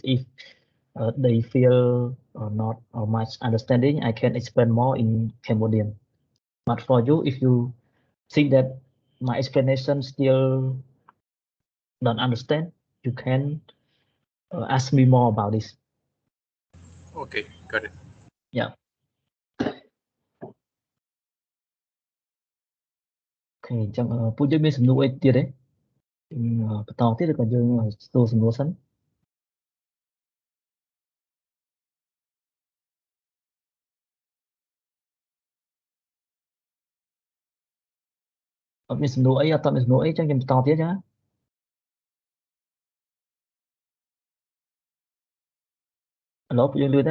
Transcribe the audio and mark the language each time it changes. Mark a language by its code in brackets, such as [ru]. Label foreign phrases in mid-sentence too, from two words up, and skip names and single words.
[en] If they feel not much understanding, I can explain more in Cambodian. But for you, if you think that my explanation still don't understand, you can ask me more about this. Okay, got it. Yeah. [km] អូខេ អញ្ចឹងពួកយើងមានសំណួរអីទៀតទេបន្តទៀតឬក៏យើងសួរសំណួរសិនអត់មានសំណួរអីអត់មានសំណួរអីអញ្ចឹងយើងបន្តទៀតចាឥឡូវពួកយើងលឿនទេ